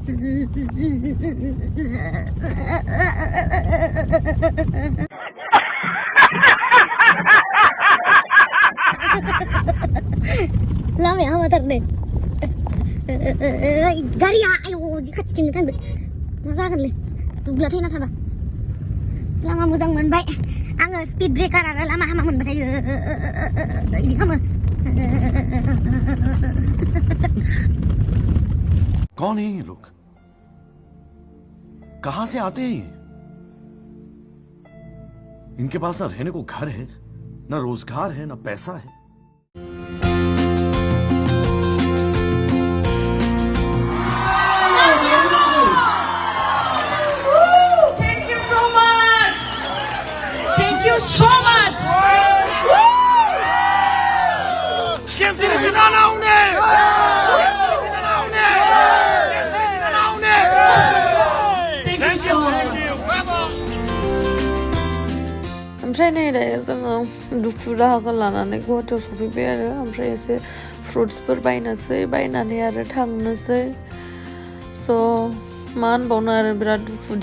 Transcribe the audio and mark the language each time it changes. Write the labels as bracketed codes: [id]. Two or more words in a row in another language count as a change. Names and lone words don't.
[brx] लामाया हामाथार नै गारिया आयौ जि खाथिथिंनो थांदो मा जागोनलै दुब्ला थैना थाबा लामा मोजां मोनबाय आङो [en] speed breaker [brx] आरो लामा हामा मोनबाथाय इदि खालामो [hi] कौन है ये लोग कहां से आते हैं इनके पास ना रहने को घर है ना रोजगार है ना पैसा है [en] Thank you so much. Thank you so much. GEMSRI DAIMARI [brx] ओमफ्राय नै दायो जोङो दुखु दाहाखौ लानानै गुवाहाटियाव सफैबाय आरो ओमफ्राय एसे फ्रुट्सफोर बायनोसै बायनानै आरो थांनोसै स' मा होनबावनो आरो बिराद दुखु